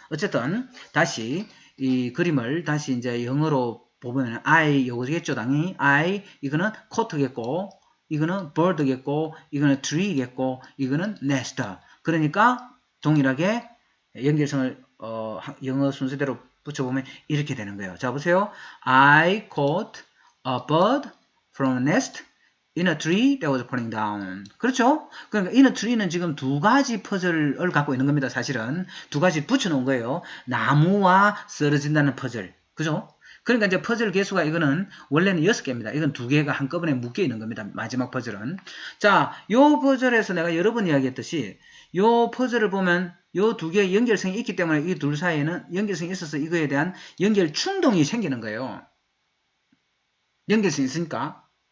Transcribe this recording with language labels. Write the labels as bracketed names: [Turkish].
[Korean] 어쨌든 다시 이 그림을 다시 이제 영어로 보면 I 요거겠죠 당연히 I 이거는 coat겠고 이거는 bird겠고 이거는 tree겠고 이거는 nest. 그러니까 동일하게 연결성을 영어 순서대로 붙여보면 이렇게 되는 거예요. 자 보세요. [English] I caught a bird from a nest in a tree that was falling down. [Korean] 그렇죠? 그러니까 in a tree는 지금 두 가지 퍼즐을 갖고 있는 겁니다. 사실은 두 가지 붙여놓은 거예요. 나무와 쓰러진다는 퍼즐. 그죠? 그러니까 이제 퍼즐 개수가 이거는 원래는 6개입니다. 이건 2개가 한꺼번에 묶여 있는 겁니다. 마지막 퍼즐은. 자, 요 퍼즐에서 내가 여러 번 이야기했듯이 요 퍼즐을 보면 요 두 개의 연결성이 있기 때문에 이 둘 사이에는 연결성이 있어서 이거에 대한 연결 충동이 생기는 거예요. 연결성이 있으니까.